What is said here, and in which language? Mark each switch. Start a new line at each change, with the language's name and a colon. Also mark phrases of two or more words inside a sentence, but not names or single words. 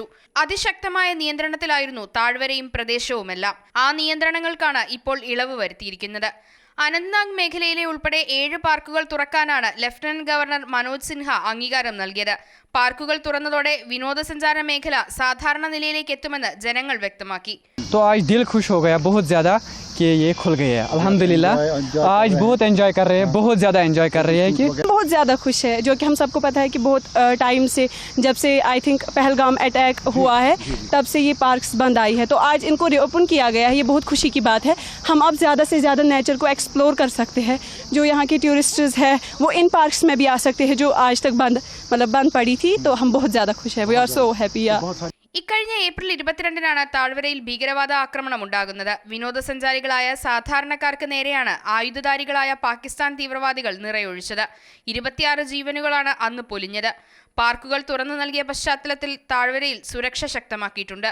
Malayalam: അതിശക്തമായ നിയന്ത്രണത്തിലായിരുന്നു താഴ്വരയും പ്രദേശവുമെല്ലാം. ആ നിയന്ത്രണങ്ങൾക്കാണ് ഇപ്പോൾ ഇളവ് വരുത്തിയിരിക്കുന്നത്. അനന്ത്നാഗ് മേഖലയിലെ ഉൾപ്പെടെ 7 പാർക്കുകൾ തുറക്കാനാണ് ലഫ്റ്റനന്റ് ഗവർണർ മനോജ് സിൻഹ അംഗീകാരം നൽകിയത്. പാർക്കുകൾ തുറന്നതോടെ വിനോദസഞ്ചാര മേഖല സാധാരണ നിലയിലേക്ക് എത്തുമെന്ന് ജനങ്ങൾ വ്യക്തമാക്കി.
Hindi: तो आज दिल खुश हो गया बहुत ज़्यादा कि ये खुल गई है। अल्हम्दुलिल्लाह आज बहुत एंजॉय कर रहे हैं, बहुत ज़्यादा एंजॉय कर रहे हैं कि बहुत ज़्यादा खुश है, जो कि हम सबको पता है कि बहुत टाइम से, जब से
English: I think
Hindi: पहलगाम अटैक हुआ है तब से ये पार्क्स बंद आई है, तो आज इनको रीओपन किया गया है। ये बहुत खुशी की बात है। हम अब ज़्यादा से ज़्यादा नेचर को एक्सप्लोर कर सकते हैं। जो यहाँ के टूरिस्ट्स हैं वो इन पार्क्स में भी आ सकते हैं जो आज तक बंद पड़ी थी। तो हम बहुत ज़्यादा खुश है।
English: We are so happy.
Malayalam: ഇക്കഴിഞ്ഞ ഏപ്രിൽ 22-നാണ് താഴ്വരയിൽ ഭീകരവാദ ആക്രമണം ഉണ്ടാകുന്നത്. വിനോദസഞ്ചാരികളായ സാധാരണക്കാർക്ക് നേരെയാണ് ആയുധധാരികളായ പാകിസ്ഥാൻ തീവ്രവാദികൾ നിറയൊഴിച്ചത്. 26 ജീവനുകളാണ് അന്ന് പൊലിഞ്ഞത്. പാർക്കുകൾ തുറന്നു നൽകിയ പശ്ചാത്തലത്തിൽ താഴ്വരയിൽ സുരക്ഷ ശക്തമാക്കിയിട്ടുണ്ട്.